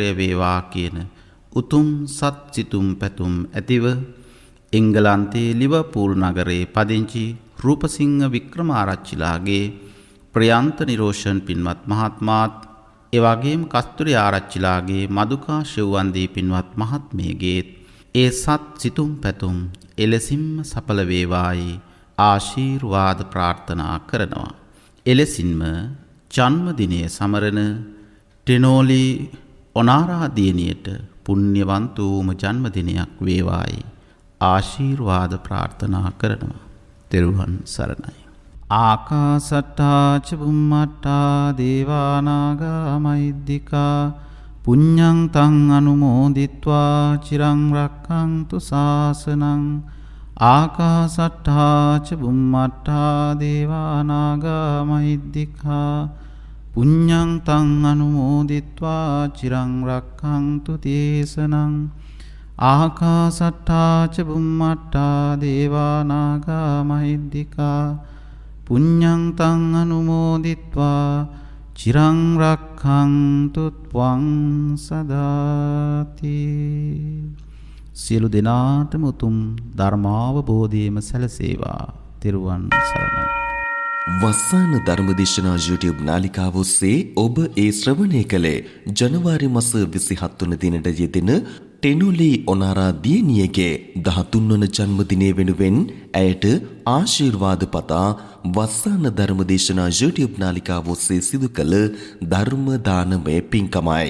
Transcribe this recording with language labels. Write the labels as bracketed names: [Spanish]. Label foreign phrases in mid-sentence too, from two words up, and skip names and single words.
[Sinhala] වේවා කියන උතුම් සත් සිතුම් පැතුම් ඇතිව එංගලන්තයේ ලිවර්පූල් නගරයේ පදිංචි රූපසිංහ වික්‍රමාරච්චිලාගේ ප්‍රයන්ත නිරෝෂන් පින්වත් මහත්මාත් එවැගේම කස්තුරි ආරච්චිලාගේ මදුකා ශෙව්වන්දී පින්වත් මහත්මියගේ ඒ සත් සිතුම් පැතුම් එලෙසින්ම සඵල වේවායි ආශීර්වාද ප්‍රාර්ථනා කරනවා. එලෙසින්ම ජන්මදිනය සමරන ටෙනෝලි ඔනාරා දියණියට පුණ්‍යවන්ත වූම ජන්මදිනයක් වේවායි ආශීර්වාද ප්‍රාර්ථනා කරනවා. තෙරුවන් සරණයි. [Pali] ආකාසට්ටා ච බුම්මට්ටා දේවා නාග මහිද්దికා පුඤ්ඤං තං අනුමෝදිත්වා චිරං රක්ඛන්තු ශාසනං. ආකාසට්ටා ච බුම්මට්ටා දේවා නාග මහිද්దికා පුඤ්ඤං තං අනුමෝදිත්වා චිරං රක්ඛන්තු දේශනං. ආකාසට්ටා ච බුම්මට්ටා දේවා නාග මහිද්దికා පුඤ්ඤං තං අනුමෝදිත්වා චිරං රක්ඛන්තු ත්වං සදාති. [Sinhala] සියලු දෙනාටම උතුම් ධර්මාවබෝධයම සැලසේවා. තෙරුවන් සරණයි. වස්සාන ධර්මදේශනා YouTube නාලිකාව ඔස්සේ ඔබ ඒ ශ්‍රවණය කළේ ජනවාරි මාස 27 වන දිනට යෙදෙන ටෙනොලි ඔනාරා දියණියගේ 13 වන ජන්මදිනය වෙනුවෙන් ඇයට ආශිර්වාද පතා වස්සාන ධර්මදේශනා YouTube නාලිකාව ඔස්සේ සිදු කළ ධර්ම දානමය පින්කමයි.